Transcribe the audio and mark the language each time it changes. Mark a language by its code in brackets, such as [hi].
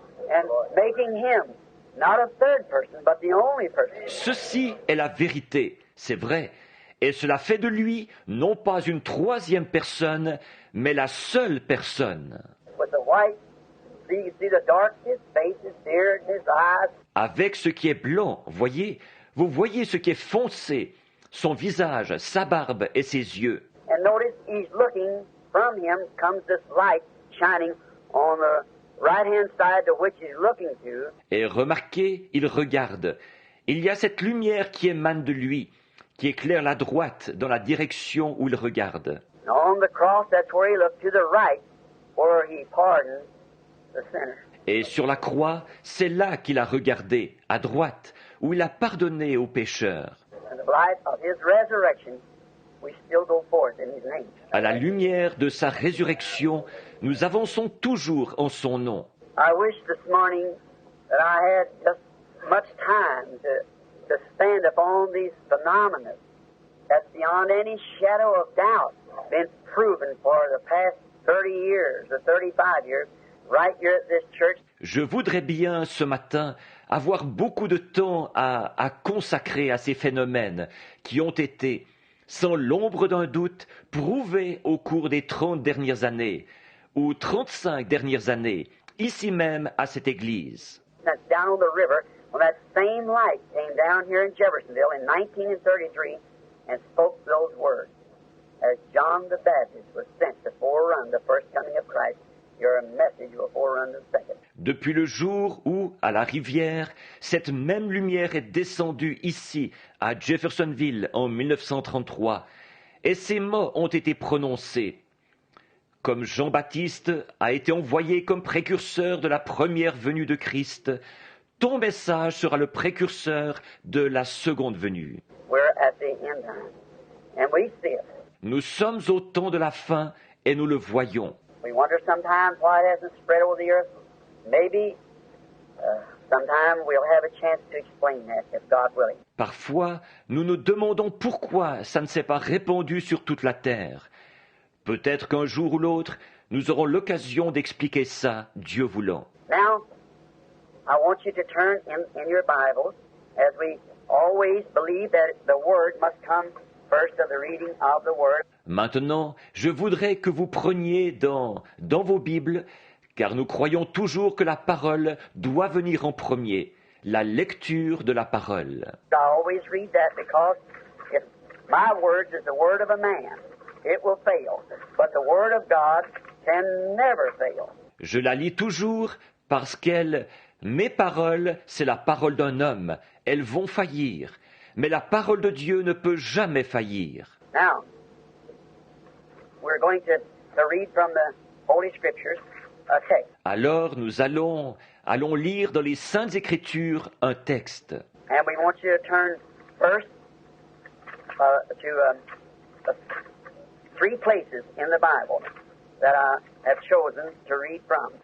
[en] And making him not a third person, but the only person. [fr] Ceci est la vérité, c'est vrai, et cela fait de lui non pas une troisième personne, mais la seule personne. [en] With the white, you see the dark, his face, his beard, his eyes. [fr] Avec ce qui est blanc, vous voyez ce qui est foncé, son visage, sa barbe et ses yeux. [en] And notice he's looking, from him comes this light shining on the right-hand side to which he's looking to. [fr] Et remarquez, il regarde. Il y a cette lumière qui émane de lui, qui éclaire la droite dans la direction où il regarde. [en] And on the cross, that's where he looked to the right, where he pardoned the sinner. [fr] Et sur la croix, c'est là qu'il a regardé, à droite, où il a pardonné aux pécheurs. [en] And the light of his resurrection, we still go forth in his name. [fr] À la lumière de sa résurrection, nous avançons toujours en son nom. [en] I wish this morning that I had just much time to stand upon these phenomena that's beyond any shadow of doubt been proven for the past 30 years or 35 years right here at this church. [fr] Je voudrais bien ce matin avoir beaucoup de temps à consacrer à ces phénomènes qui ont été, sans l'ombre d'un doute, prouvés au cours des 30 dernières années ou 35 dernières années, ici même à cette église. [en] That's down on the river when that same light came down here in Jeffersonville in 1933 and spoke those words. As John the Baptist was sent to forerun the first coming of Christ, your message will forerun the second. [fr] Depuis le jour où, à la rivière, cette même lumière est descendue ici, à Jeffersonville, en 1933, et ces mots ont été prononcés. Comme Jean-Baptiste a été envoyé comme précurseur de la première venue de Christ, ton message sera le précurseur de la seconde venue. [en] We're at the end time, and we see it. [fr] Nous sommes au temps de la fin et nous le voyons. [en] We wonder sometimes why it hasn't spread over the earth. Maybe sometime we'll have a chance to explain that, if God willing. [fr] Parfois, nous nous demandons pourquoi ça ne s'est pas répandu sur toute la terre. Peut-être qu'un jour ou l'autre, nous aurons l'occasion d'expliquer ça, Dieu voulant. [en] Now, I want you to turn in your Bibles, as we always believe that the Word must come first of the reading of the Word. [fr] Maintenant, je voudrais que vous preniez dans vos Bibles, car nous croyons toujours que la parole doit venir en premier, la lecture de la parole. [en] I always read that because if my words is the word of a man, it will fail. But the word of God can never fail. [fr] Je la lis toujours parce mes paroles, c'est la parole d'un homme. Elles vont faillir. Mais la parole de Dieu ne peut jamais faillir. [en] Now, we're going to read from the Holy Scriptures a text. [fr] Alors nous allons lire dans les Saintes Écritures un texte. [en] And we want you to turn first to three places in the Bible that I have chosen to read from.